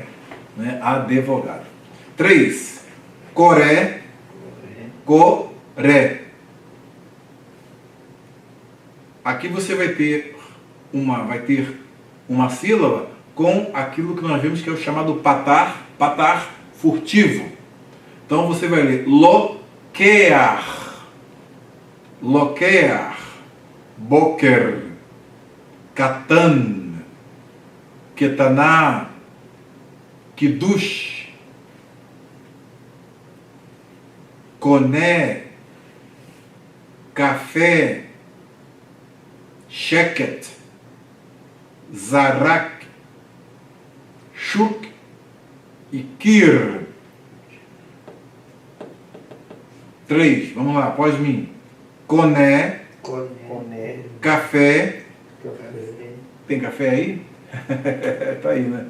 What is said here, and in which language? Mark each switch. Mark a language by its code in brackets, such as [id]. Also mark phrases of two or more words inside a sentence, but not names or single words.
[pt] Né? Advogado. 3. Coré, coré. Aqui você vai ter uma sílaba com aquilo que nós vimos que é o chamado patar furtivo. Então você vai ler [he] לוקח, בוקר, קטן, קטנה, קידוש, קונה, קפה, שקט, זרק, shuk e kir. [pt] 3, vamos lá, após mim. [he] קונה, קפה. [pt] Tem café aí? Tá aí, né?